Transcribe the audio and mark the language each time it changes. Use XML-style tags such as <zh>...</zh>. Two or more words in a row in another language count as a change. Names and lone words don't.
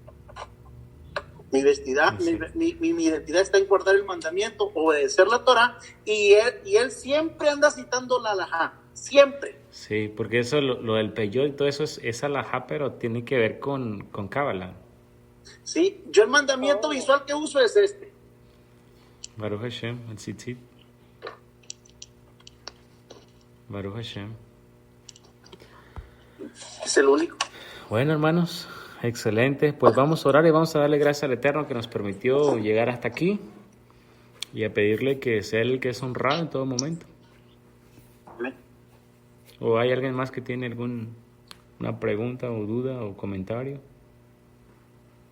<es>Mi identidad está en guardar el mandamiento, obedecer la Torah, y él siempre anda citando la halajá, siempre. Sí, porque eso, lo del peyot y todo eso es halajá, pero tiene que ver con Cábala. Sí, yo el mandamiento visual que uso es este.</es> <he>ברוך השם,</he> <es>el tzitzit.</es> <he>ברוך השם.</he> <es>Es el único. Bueno, hermanos, excelente. Pues vamos a orar y vamos a darle gracias al Eterno que nos permitió llegar hasta aquí, y a pedirle que sea el que es honrado en todo momento. Amén. ¿O hay alguien más que tiene alguna pregunta o duda o comentario?</es>